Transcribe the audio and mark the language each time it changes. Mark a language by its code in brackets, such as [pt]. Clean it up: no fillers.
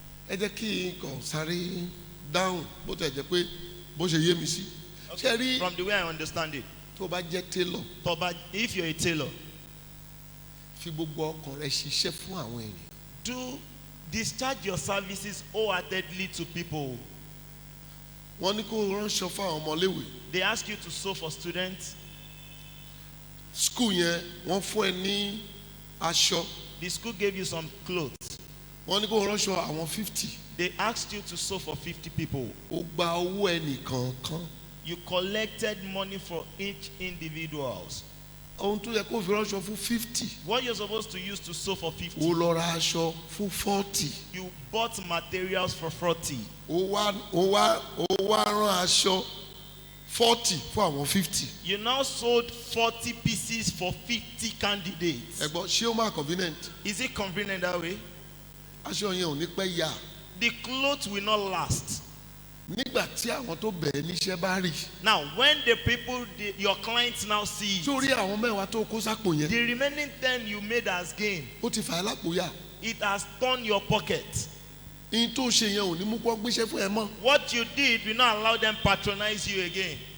[yo] Ẹ jẹ́ kí n kàn sáré dáhùn bó tẹ̀ jẹ́ pé bó ṣe yé mi sí. Ṣé rí [en] from the way I understand it [yo] tó bá jẹ́ télọ̀ [en] if you're a tailor [yo] fi gbogbo ọkàn rẹ ṣiṣẹ́ fún àwọn ènìyàn. [en] do discharge your services wholeheartedly to people. [yo] Wọ́n ní kó ránṣọ fún àwọn ọmọléèwé. [en] They ask you to sew for students. [yo] School yẹn wọ́n fún ẹ ní aṣọ. [en] The school gave you some clothes. [yo] Wọ́n ní kó ránṣọ àwọn 50. [en] They asked you to sew for 50 people. [yo] Ó gba owó ẹnìkọ̀ọ̀kan. [en] You collected money for each individuals. [yo] Ohun tó yẹ kó fi ránṣọ fún 50. [en] What you're supposed to use to sew for 50, [yo] Ó lọ ra aṣọ fún 40. [en] you bought materials for 40. [yo] Ó wá rán aṣọ 40 fún àwọn 50. [en] You now sold 40 pieces for 50 candidates. [yo] Ẹ̀gbọ́n ṣé ó máa convenient? [en] Is it convenient that way? [yo] Aṣọ yẹn ò ní pẹ́ yà. [en] The clothes will not last. [yo] Nígbà tí àwọn tó bẹ̀ẹ́ níṣẹ́ bá rí. [en] Now, when the people, your clients now see it, [yo] Sórí àwọn mẹ́wàá tó kó sápò yẹn. [en] the remaining 10 you made as gain, [yo] Ó ti fà á lápò yà. [en] it has torn your pocket. [yo] Ihun tó ṣe yẹn ò ní mú kó gbéṣẹ́ fún ẹ mọ́. [en] What you did will not allow them patronize you again.